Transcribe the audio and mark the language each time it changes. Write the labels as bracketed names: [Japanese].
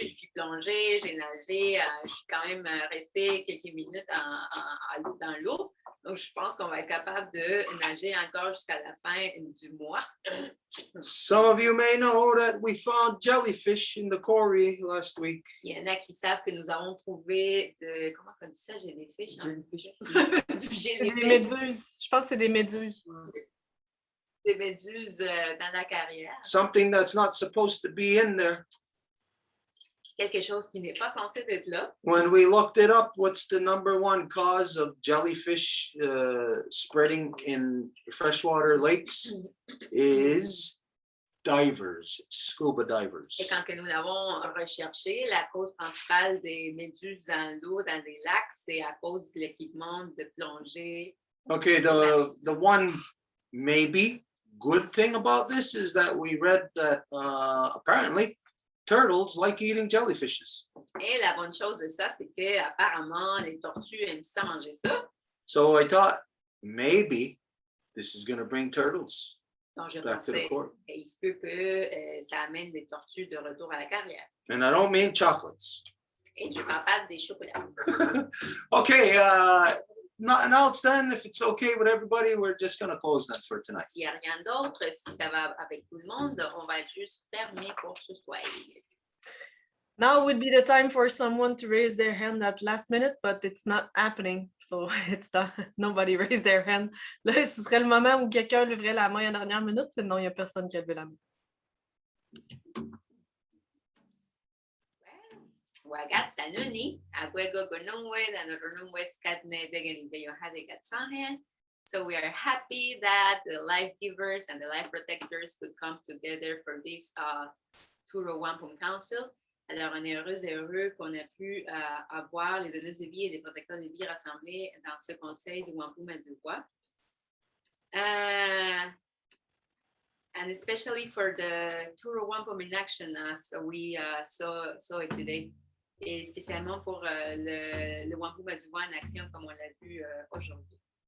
[French] Je suis plongée, j'ai nagé. Je suis quand même restée quelques minutes dans l'eau. Donc, je pense qu'on va être capable de nager encore jusqu'à la fin du mois. [English] Some of you may know that we found jellyfish in the quarry last week. [French] Il y en a qui savent que nous avons trouvé comment on dit ça, jellyfish? Des méduses. Je pense que c'est des méduses. Des méduses dans la carrière. [English] Something that's not supposed to be in there. [French] Quelque chose qui n'est pas censé être là. [English] When we looked it up, what's the number one cause of jellyfish spreading in freshwater lakes is divers, scuba divers. [French] Et quand nous l'avons recherché, la cause principale des méduses dans l'eau, dans les lacs, c'est à cause de l'équipement de plongée. [English] Okay, the one maybe good thing about this is that we read that apparently turtles like eating jellyfishes. [French] Et la bonne chose de ça, c'est que apparemment les tortues aiment ça manger ça. [English] So I thought maybe this is going to bring turtles [French] Donc je [English] back to the [French] pensais, [English] court. [French] il se peut que ça amène les tortues de retour à la carrière. [English] And I don't mean chocolates. [French] Et je ne parle pas des chocolats. [English] Okay, nothing else then. If it's okay with everybody, we're just going to close that for tonight. [French] S'il n'y a rien d'autre, si ça va avec tout le monde, on va juste fermer pour ce soir. [English] Now would be the time for someone to raise their hand at last minute, but it's not happening. So it's not, nobody raised their hand. [French] Là, ce serait le moment où quelqu'un leverait la main à la dernière minute, mais non, il n'y a personne qui a levé la main. Wagat Sanuni, Aguego Gonungwe, and Runungwe Skatne Degani de Yohade Gatsahan. [English] So we are happy that the life givers and the life protectors could come together for this Turo Wampum Council. [French] Alors, on est heureux et heureux qu'on ait pu avoir les donneuses de vie et les protecteurs de vie rassemblés dans ce conseil du Wampum et Deux Voies. [English] And especially for the Turo Wampum in Action, so we saw it today. [French] Et spécialement pour le Wampum et Deux Voies en action, comme on l'a vu aujourd'hui.